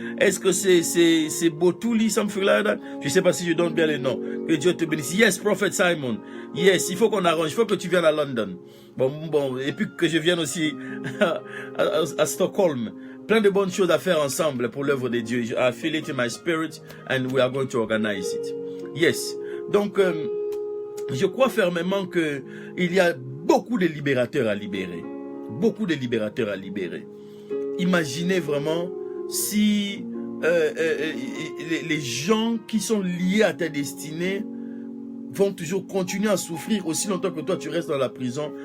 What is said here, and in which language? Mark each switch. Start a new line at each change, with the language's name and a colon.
French: Est-ce que c'est Botouli,
English: something like that?
French: Je ne sais pas si je donne bien les noms. Que Dieu te bénisse.
English: Yes, Prophet Simon.
French: Yes, il faut qu'on arrange. Il faut que tu viennes à London. Bon, et puis que je vienne aussi à Stockholm. Plein de bonnes choses à faire ensemble pour l'œuvre de Dieu.
English: I feel it in my spirit and we are going to organize it. Yes.
French: Donc, je crois fermement que il y a beaucoup de libérateurs à libérer. Beaucoup de libérateurs à libérer. Imaginez vraiment si les gens qui sont liés à ta destinée vont toujours continuer à souffrir aussi longtemps que toi tu restes dans la prison.